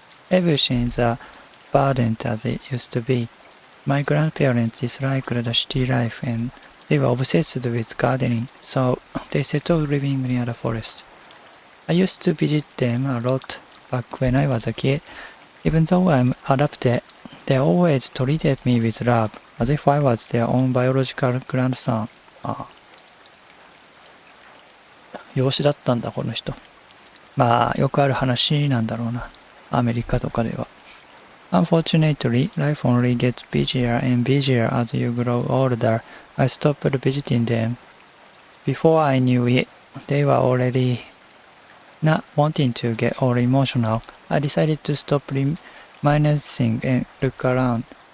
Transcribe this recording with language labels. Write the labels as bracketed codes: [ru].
[en] Everything's verdant as it used to be. My grandparents disliked the city life and they were obsessed with gardening, so they settled living near the forest. I used to visit them a lot back when I was a kid. Even though I'm adopted, they always treated me with love, as if I was their own biological grandson. [ja] ああ。養子だったんだ、この人。まあ、よくある話なんだろうな。アメリカとかでは。 [en] Unfortunately, life only gets busier and busier as you grow older. I stopped visiting them. Before I knew it, they were already not wanting to get all emotional. I decided to stop reminiscing and look around.